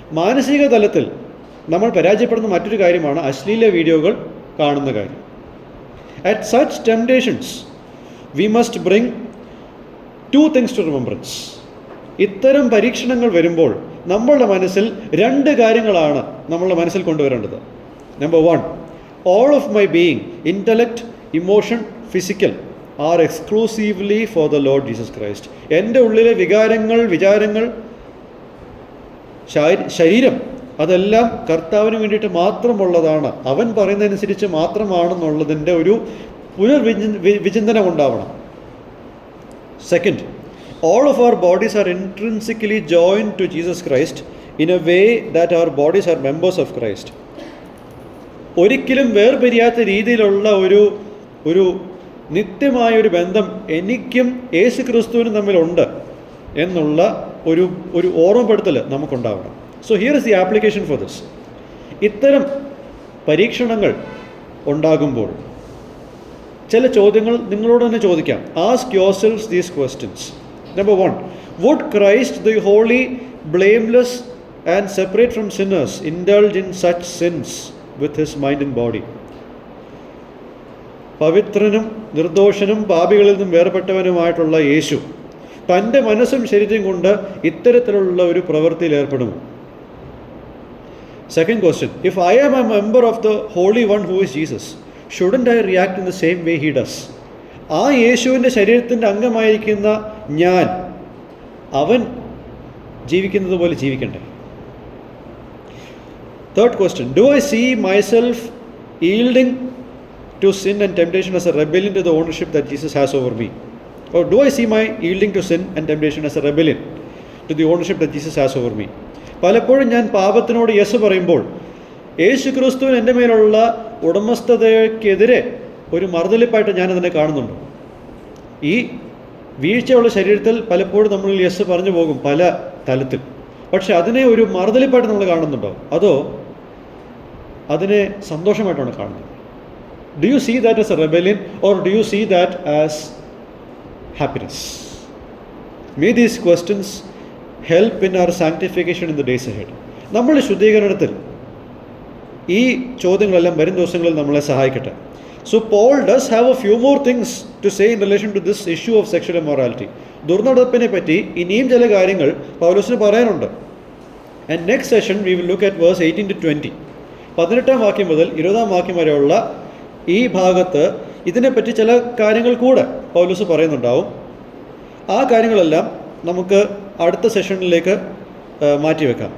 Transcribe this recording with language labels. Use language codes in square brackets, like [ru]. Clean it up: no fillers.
[ml] മാനസിക തലത്തിൽ നമ്മൾ പരാജയപ്പെടുന്ന മറ്റൊരു കാര്യമാണ് അശ്ലീല വീഡിയോകൾ കാണുന്ന കാര്യം. [en] At such temptations we must bring to things to remembrance. [ml] ഇത്തരം പരീക്ഷണങ്ങൾ വരുമ്പോൾ നമ്മളുടെ മനസ്സിൽ രണ്ട് കാര്യങ്ങളാണ് നമ്മളുടെ മനസ്സിൽ കൊണ്ടുവരേണ്ടത്. [en] Number 1, all of my being, intellect, emotion, physical, are exclusively for the Lord Jesus Christ. [ml] എൻ്റെ ഉള്ളിലെ വികാരങ്ങൾ, വിചാരങ്ങൾ, ശരീരം, അതെല്ലാം കർത്താവിന് വേണ്ടിയിട്ട് മാത്രമുള്ളതാണ്, അവൻ പറയുന്നതനുസരിച്ച് മാത്രമാണെന്നുള്ളതിൻ്റെ ഒരു പുനർവിചിന്തനം ഉണ്ടാവണം. [en] Second, all of our bodies are intrinsically joined to Jesus Christ in a way that our bodies are members of Christ. [ml] ഒരിക്കലും വേർപിരിയാത്ത രീതിയിലുള്ള ഒരു നിത്യമായൊരു ബന്ധം എനിക്കും യേശു ക്രിസ്തുവിനും തമ്മിലുണ്ട് എന്നുള്ള ഒരു ഓർമ്മപ്പെടുത്തൽ നമുക്കുണ്ടാവണം. [en] So here is the application for this. [ml] ഇത്തരം പരീക്ഷണങ്ങൾ ഉണ്ടാകുമ്പോൾ ചില ചോദ്യങ്ങൾ നിങ്ങളോട് തന്നെ ചോദിക്കാം. [en] Ask yourself these questions. Number 1, would Christ, the holy, blameless and separate from sinners, indulge in such sins with his mind and body? [ml] പവിത്രനും നിർദോഷനും പാപികളിൽ നിന്നും വേർപെട്ടവനുമായിട്ടുള്ള യേശു തൻ്റെ മനസ്സും ശരീരം കൊണ്ട് ഇത്തരത്തിലുള്ള ഒരു പ്രവൃത്തിയിൽ ഏർപ്പെടുമോ? [en] Second question, if I am a member of the Holy One who is Jesus, shouldn't I react in the same way he does? [ml] ആ യേശുവിൻ്റെ ശരീരത്തിൻ്റെ അംഗമായിരിക്കുന്ന ഞാൻ, അവൻ ജീവിക്കുന്നത് പോലെ ജീവിക്കണ്ടേ? [en] Third question, do I see myself yielding to sin and temptation as a rebellion to the ownership that Jesus has over me? Or do I see my yielding to sin and temptation as a rebellion to the ownership that Jesus has over me? [ml] പലപ്പോഴും ഞാൻ പാപത്തിനോട് yes പറയുമ്പോൾ യേശു ക്രിസ്തുവിന് എൻ്റെ മേലുള്ള ഉടമസ്ഥതയ്ക്കെതിരെ ഒരു മറുതലിപ്പായിട്ട് ഞാനതിനെ കാണുന്നുണ്ട്. ഈ വീഴ്ചയുള്ള ശരീരത്തിൽ പലപ്പോഴും നമ്മൾ യെസ് പറഞ്ഞു പോകും പല തലത്തിൽ. പക്ഷെ അതിനെ ഒരു മറുതലിപ്പായിട്ട് നമ്മൾ കാണുന്നുണ്ടോ, അതോ അതിനെ സന്തോഷമായിട്ടാണ് കാണുന്നത്? [en] Do you see that as a rebellion or do you see that as happiness? May these questions help in our sanctification in the days ahead. [ml] നമ്മളുടെ ശുദ്ധീകരണത്തിൽ ഈ ചോദ്യങ്ങളെല്ലാം വരും ദിവസങ്ങളിൽ നമ്മളെ സഹായിക്കട്ടെ. [en] So Paul does have a few more things to say in relation to this issue of sexual immorality. [ml] ദുർനടപ്പിനെ പറ്റി ഇനിയും ചില കാര്യങ്ങൾ പൗലോസിന് പറയാനുണ്ട്. [en] And next session we will look at verse 18 to 20. [ml] 18-ാം വാക്യം മുതൽ 20-ാം വാക്യം വരെയുള്ള ഈ ഭാഗത്ത് ഇതിനെപ്പറ്റി ചില കാര്യങ്ങൾ കൂടെ പൗലോസ് പറയുന്നുണ്ടാവും. ആ കാര്യങ്ങളെല്ലാം നമുക്ക് അടുത്ത സെഷനിലേക്ക് മാറ്റിവെക്കാം.